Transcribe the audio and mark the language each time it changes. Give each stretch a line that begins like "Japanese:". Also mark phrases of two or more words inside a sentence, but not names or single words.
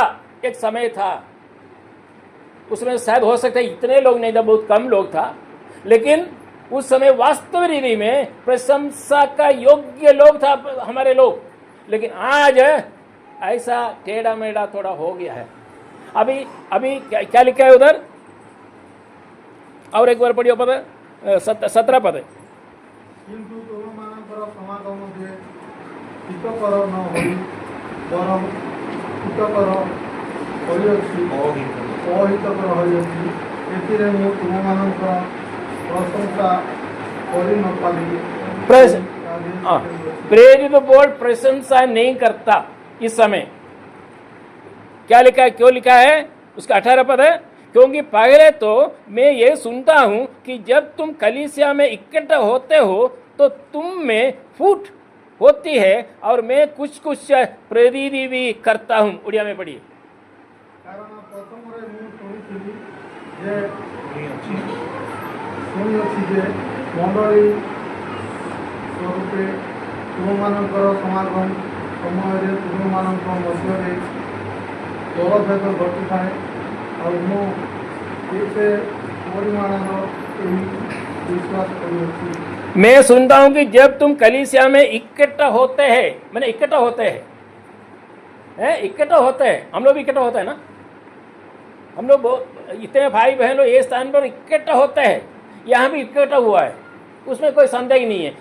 Hindi: एक समय था, उसमें शायद हो सकता है इतने लोग नहीं था, बहुत कम लोग था, लेकिन उस समय वास्तविक रीति में प्रशंसा का योग्य लोग था हमारे लोग, लेकिन आज ऐसा टेढ़ा मेढ़ा थोड़ा हो गया है। अभी अभी क्या लिखा है उधर, और एक बार पढ़ियो पद 17 पद।
Odia: किंतु तुमମାନଙ୍କର ସମାଗମ ଯେ ହିତକର ନ ହୋଇ ବରଂ ହିତକର ହୋଇଅଛି ଅହିତକର ହୋଇଅଛି, ଏଥିରେ ମୁଁ ତୁମମାନଙ୍କର ପ୍ରଶଂସା କରି ନ ପାରି।
Hindi: प्रेरित बोल प्रशंसा नहीं करता इस समय। क्या लिखा है, क्यों लिखा है, उसका 18 पद है, क्योंकि पहले तो मैं ये सुनता हूं कि जब तुम कलीसिया में इकट्ठा होते हो तो तुम में फूट होती है और मैं कुछ कुछ प्रेरित भी करता हूं। उड़िया में पढ़िए।
Odia: କାରଣ ପ୍ରଥମରେ ମୁଁ ଶୁଣିଥିଲି ଯେ ଶୁଣିଅଛି ଯେ ମଣ୍ଡଳୀ ସ୍ୱରୂପେ ତୁମମାନଙ୍କର ସମାଗମ ସମୟରେ ତୁମମାନଙ୍କ ମଧ୍ୟରେ ଦଳଭେଦ ଘଟିଥାଏ, ଆଉ ମୁଁ କେତେ ପରିମାଣର ଏହି विश्वास କରୁଅଛି।
Hindi: मैं सुनता हूं कि जब तुम कलीसिया में इकट्ठा होते हैं, मैंने इकट्ठा होते हैं, इकट्ठा होते हैं, हम लोग भी इकट्ठा होते हैं ना, हम लोग इतने भाई बहन लोग ये स्थान पर इकट्ठा होते हैं, यहाँ भी इकट्ठा हुआ है, उसमें कोई संदेह नहीं है।